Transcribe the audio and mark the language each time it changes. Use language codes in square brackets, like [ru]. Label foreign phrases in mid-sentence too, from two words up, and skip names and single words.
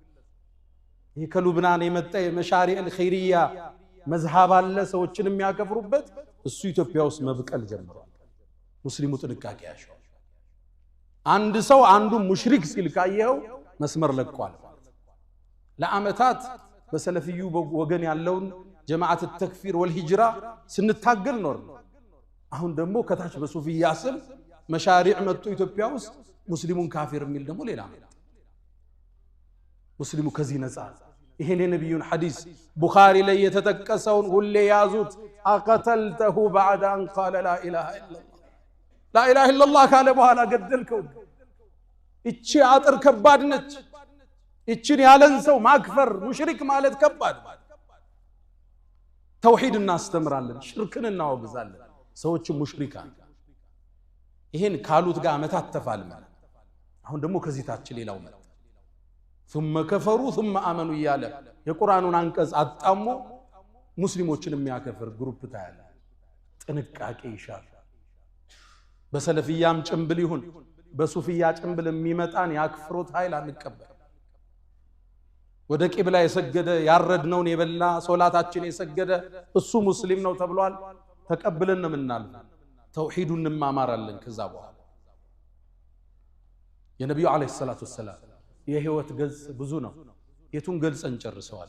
[am] ይሄ ከሉብናን የመጣ የመሻሪዕ الخيرية መዝሃብ አለ ሰዎችን የሚያከፍሩበት፣ እሱ ኢትዮጵያ ውስጥ መብቀል ጀምሯል። ሙስሊሙ ጥንቃቄ ያሻው። አንድ ሰው አንዱ ሙሽሪክ ሲል ካየው መስመር ለቋል። ለአመታት በሰለፊዩ ወገን ያለውን ጀማዓት [ar] التكفير والهجرة [am] ስንታገል ኖር። አሁን ደግሞ ከታች በሱፊያ ስም መሻሪዕ መጥቶ ኢትዮጵያ ውስጥ ሙስሊሙን ካፊር የሚል ደግሞ ሌላ ነው። ሙስሊሙ ከዚህ ነፃ። ይሄን የነብዩን ሐዲስ ቡኻሪ ላይ የተጠቀሰውን ሁሌ ያዙት። አቀተልተሁ [ar] بعد ان قال لا اله الا الله لا اله الا الله [am] ካለ በኋላ ገደልከው። እቺ አጥር ከባድ ነች። እቺን ያለን ሰው ማክፈር ሙሽሪክ ማለት ከባድ። ተውሂድ እናስተምራለን፣ ሽርክን እናወግዛለን፣ ሰዎች ሙሽሪካን ይሄን ካሉት ጋር አመታት ተፋልመን። አሁን ደግሞ ከዚህ ታች ሌላው መጣ። [ar] ثم كفروا ثم آمنوا [am] እያለ የቁርአኑን አንቀጽ አጣሞ ሙስሊሞችን የሚያከፍር ግሩፕ ታያለ። ጥንቃቄ ይሻል። በሰለፊያም ጭምብል ይሁን በሱፊያ ጭምብል የሚመጣን ያክፍሩት ኃይል አንቀበል። ወደ ቂብላ የሰገደ ያረድነውን የበላ ሶላታችን የሰገደ እሱ ሙስሊም ነው ተብሏል። ተቀብለን ነው ምናልፍ። ተውሂዱን እንማማራለን። ከዛ በኋላ የነብዩ አለይሂ ሰላቱ ወሰለም የህይወት ገጽ ብዙ ነው። የቱን ገልጸን ጨርሰዋል?